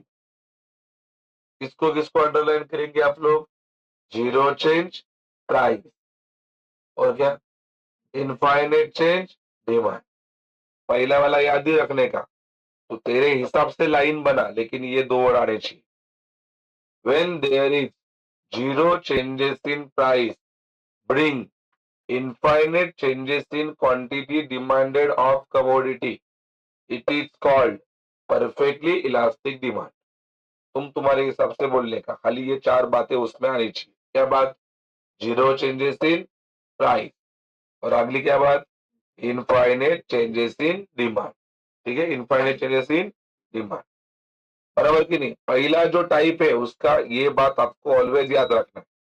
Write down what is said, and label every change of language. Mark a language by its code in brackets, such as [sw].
[hi] किसको किसको अंडरलाइन करेंगे आप लोग? [en] Zero change price और क्या? Infinite change demand. [hi] पहला वाला याद ही रखने का। तो तेरे हिसाब से लाइन बना, लेकिन ये 2 वर्ड आने चाहिए। [en] When there is zero changes in price bring infinite changes in quantity demanded of commodity, it is called perfectly elastic demand। [hi] तुम्हारे हिसाब से बोलने का, खाली ये 4 बातें उसमें आनी चाहिए। क्या बात? [en] zero changes in price [hi] और अगली क्या बात? [en] Infinite changes in demand. [hi] ठीक है, [en] infinite changes in demand, [hi] बराबर कि नहीं? पहला जो टाइप है उसका ये बात आपको ऑलवेज याद रखना है।